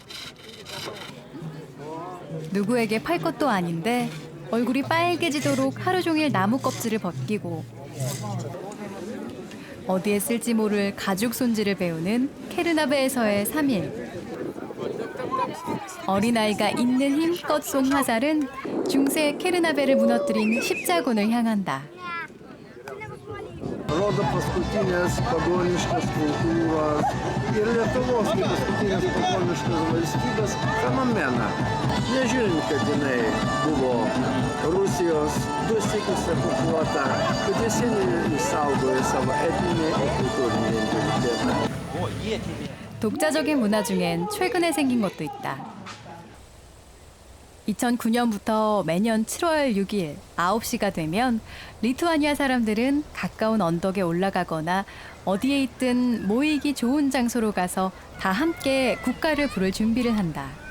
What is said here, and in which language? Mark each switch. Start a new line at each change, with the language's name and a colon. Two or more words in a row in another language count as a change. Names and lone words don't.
Korean: 누구에게 팔 것도 아닌데 얼굴이 빨개지도록 하루 종일 나무 껍질을 벗기고 어디에 쓸지 모를 가죽 손질을 배우는 케르나베에서의 3일. 어린아이가 있는 힘껏 쏜 화살은 중세 케르나베를 무너뜨린 십자군을 향한다.
Lithuanian: Rodo paskutinės pagoniškas kultūros ir Lietuvos kaip paskutinės pagoniškas valstybės fenomeną. Nežiūrint, kad jinai buvo Rusijos 2 sykius okupuota, kad jis išsaugojo savo etninį ir kultūrinį identitetą.
Korean: 독자적인 문화 중엔 최근에 생긴 것도 있다. 2009년부터 매년 7월 6일 9시가 되면 리투아니아 사람들은 가까운 언덕에 올라가거나 어디에 있든 모이기 좋은 장소로 가서 다 함께 국가를 부를 준비를 한다.